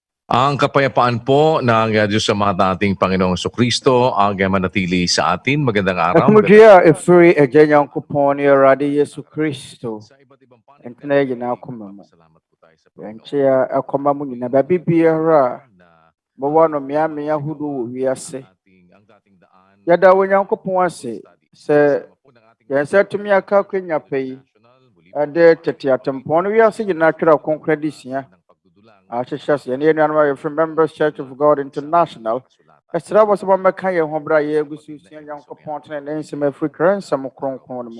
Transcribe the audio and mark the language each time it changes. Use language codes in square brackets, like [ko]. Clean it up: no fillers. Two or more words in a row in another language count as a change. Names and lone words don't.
[tl] Ang kapayapaan po ng Diyos sa mga ating Panginoong Kristo ang manatili sa atin. Magandang araw. [ak] Akumudia efiri eje Nyankopon ni Awurade Yesu Kristo. [tl] Sa iba't ibang panig [ak] Ntena yɛ nyinaa koma mu. [tl] Salamat po tayo sa [ak] Yɛnkyea ɛkɔma mu nyinaa baabi biara mɔwɔ no mmeammea ahodoɔ wɔ wiase. [tl] ang dating daan. [ak] Yɛda Onyankopɔn ase sɛ yɛn nsa tumi aka akwanya pa yi ɛde tete atempɔn no wiase nyinaa twerɛ kronkron de sua ahyehyɛ so yɛne yɛnuanom a yɛfiri Members Church of God International ɛsrɛ wɔ sɛ wɔmmɛka yɛn ho berɛ a yɛagu so sua Nyankopɔn tene ne nsɛm afiri Twerɛnsɛm kronkron no mu.